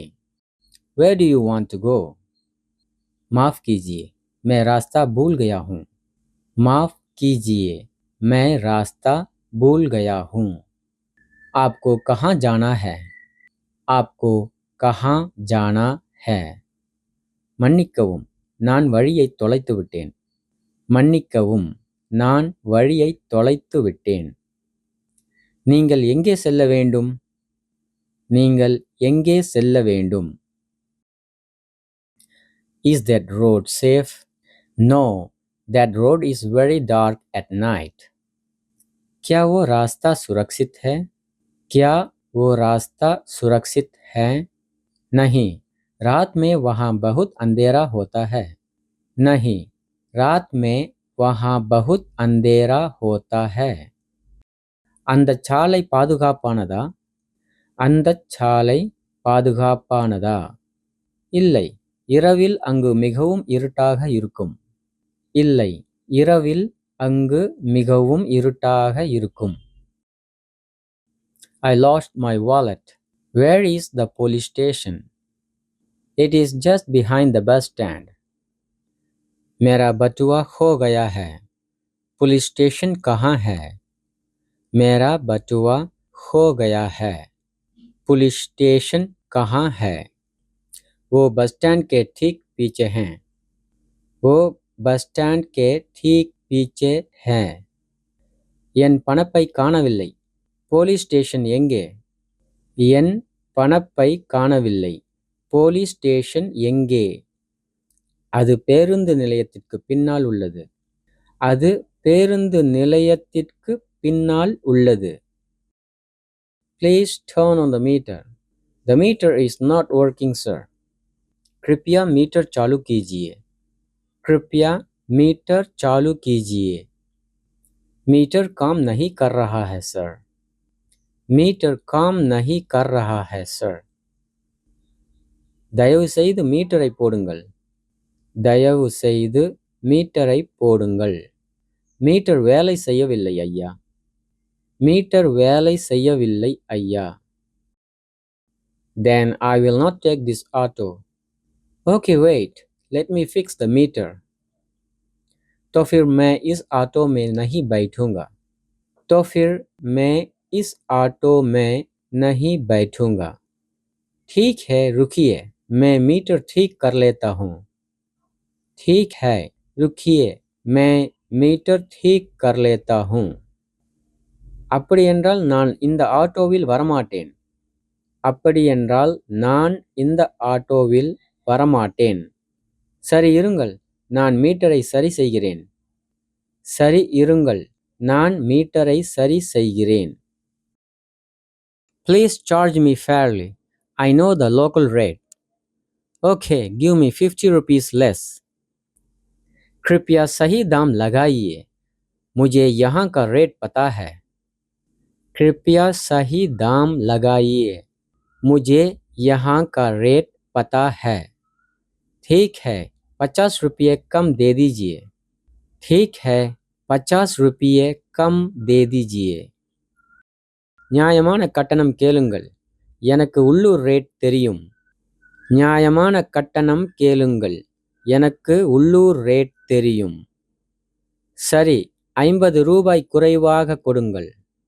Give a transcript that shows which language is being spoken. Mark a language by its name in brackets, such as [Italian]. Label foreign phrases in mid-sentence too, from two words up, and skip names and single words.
[English] Where do you want to go? [Hindi] माफ कीजिए, मैं रास्ता भूल गया हूँ. माफ कीजिए, मैं रास्ता भूल गया हूँ. आपको कहाँ जाना है? आपको कहाँ जाना है? [Tamil] மன்னிக்கவும், நான் வழியை தொலைத்து விட்டேன். மன்னிக்கவும், நான் வழியை தொலைத்து விட்டேன். நீங்கள் எங்கே செல்ல வேண்டும்? நீங்கள் எங்கே செல்ல வேண்டும்? [English] Is that road safe? No, that road is very dark at night. [Hindi] क्या वो रास्ता सुरक्षित है? क्या वो रास्ता सुरक्षित है? नहीं, रात में वहाँ बहुत अंधेरा होता है. नहीं, रात में वहाँ बहुत अंधेरा होता है. [Tamil] அந்தச் சாலை பாதுகாப்பானதா? அந்தச் சாலை பாதுகாப்பானதா? இல்லை, இரவில் அங்கு மிகவும் இருட்டாக இருக்கும். இல்லை, இரவில் அங்கு மிகவும் இருட்டாக இருக்கும். [English] I lost my wallet. Where is the police station? It is just behind the bus stand. [Hindi] मेरा बटुआ खो गया है. [English] police station [Hindi] कहाँ है? मेरा बटुआ खो गया है. [English] police station [Hindi] कहाँ है? वो [English] bus stand [Hindi] के ठीक पीछे हैं. वो [English] bus stand [Hindi] के ठीक पीछे हैं. [Tamil] என் பணப்பை காணவில்லை. [English] police station [Tamil] எங்கே? என் பணப்பை காணவில்லை. [English] police station [Tamil] எங்கே? அது பேருந்து நிலையத்திற்கு பின்னால் உள்ளது. அது பேருந்து நிலையத்திற்கு பின்னால் உள்ளது. [English] Please turn on the meter. The meter is not working, sir. [Hindi] कृपया मीटर चालू कीजिए. कृपया मीटर चालू कीजिए. मीटर काम नहीं कर रहा है, सर. मीटर काम नहीं कर रहा है, सर. [Tamil] தயவு செய்து மீட்டரை போடுங்கள். தயவு செய்து மீட்டரை போடுங்கள். மீட்டர் வேலை செய்யவில்லை ஐயா. மீட்டர் வேலை செய்யவில்லை ஐயா. [English] Then I will not take this auto. Okay, wait. Let me fix the meter. [Hindi] तो फिर मैं इस ऑटो में नहीं बैठूंगा. तो फिर मैं इस ऑटो में नहीं बैठूंगा. ठीक है, रुकिए, मैं मीटर ठीक कर लेता हूँ. ठीक है, रुकिए, मैं மீட்டர் ठीक कर लेता हूँ. [Tamil] அப்படியென்றால் நான் இந்த ஆட்டோவில் வரமாட்டேன். அப்படியென்றால் நான் இந்த ஆட்டோவில் வரமாட்டேன். சரி இருங்கள், நான் மீட்டரை சரி செய்கிறேன். சரி இருங்கள், நான் மீட்டரை சரி செய்கிறேன். [English] Please charge me fairly. I know the local rate. Okay, give me 50 rupees less. [Hindi] कृपया सही दाम लगाइए, मुझे यहाँ का रेट पता है. कृपया सही दाम लगाइए, मुझे यहाँ का रेट पता है. ठीक है, 50 रुपये कम दे दीजिए. ठीक है, 50 रुपये कम दे दीजिए. [Tamil] நியாயமான கட்டணம் கேளுங்கள், எனக்கு உள்ளூர் ரேட் தெரியும். நியாயமான கட்டணம் கேளுங்கள், எனக்கு உள்ளூர் ரேட் தெரியும். சரி, 50 ரூபாய் குறைவாக கொடுங்கள்.